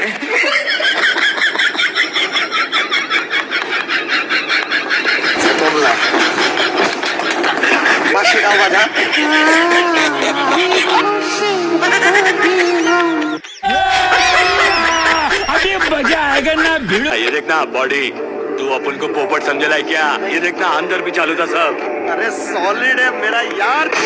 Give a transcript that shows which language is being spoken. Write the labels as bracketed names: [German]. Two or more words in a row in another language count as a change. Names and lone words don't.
[Bangla] কমলা [Hindi] आवाज हा ये देखना बॉडी तू अपन को पोपट समझेला है क्या? ये देखना अंदर भी चालू था सब. अरे सॉलिड है मेरा यार